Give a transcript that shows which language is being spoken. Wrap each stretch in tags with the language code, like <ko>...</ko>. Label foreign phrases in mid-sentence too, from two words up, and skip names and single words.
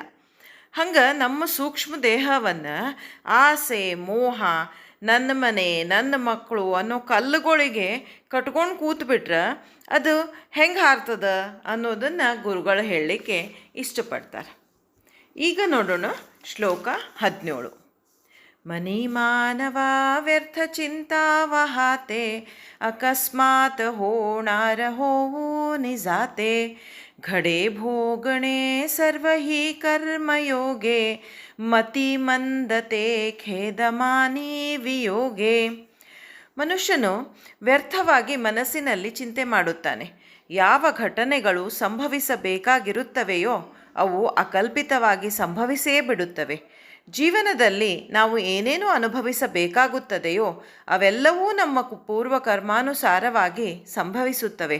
<kn>ಹಂಗೆ ನಮ್ಮ ಸೂಕ್ಷ್ಮ ದೇಹವನ್ನು ಆಸೆ, ಮೋಹ, ನನ್ನ ಮನೆ, ನನ್ನ ಮಕ್ಕಳು ಅನ್ನೋ ಕಲ್ಲುಗಳಿಗೆ ಕಟ್ಕೊಂಡು ಕೂತ್ಬಿಟ್ರೆ ಅದು ಹೆಂಗೆ ಹಾರ್ತದ ಅನ್ನೋದನ್ನು ಗುರುಗಳು ಹೇಳಲಿಕ್ಕೆ ಇಷ್ಟಪಡ್ತಾರೆ. ಈಗ ನೋಡೋಣ ಶ್ಲೋಕ 17.</kn> <mr>मनी मानवा व्यर्थ चिंता वहाते, अकस्मात होणार होऊ निजाते. घडे भोगणे सर्व ही कर्मयोगे, मती मंदते खेदमानी वियोगे.</mr> <kn>ಮನುಷ್ಯನು ವ್ಯರ್ಥವಾಗಿ ಮನಸ್ಸಿನಲ್ಲಿ ಚಿಂತೆ ಮಾಡುತ್ತಾನೆ. ಯಾವ ಘಟನೆಗಳು ಸಂಭವಿಸಬೇಕಾಗಿರುತ್ತವೆಯೋ ಅವು ಅಕಲ್ಪಿತವಾಗಿ ಸಂಭವಿಸೇ ಬಿಡುತ್ತವೆ. ಜೀವನದಲ್ಲಿ ನಾವು ಏನೇನು ಅನುಭವಿಸಬೇಕಾಗುತ್ತದೆಯೋ ಅವೆಲ್ಲವೂ ನಮ್ಮ ಪೂರ್ವ ಕರ್ಮಾನುಸಾರವಾಗಿ ಸಂಭವಿಸುತ್ತವೆ.</kn>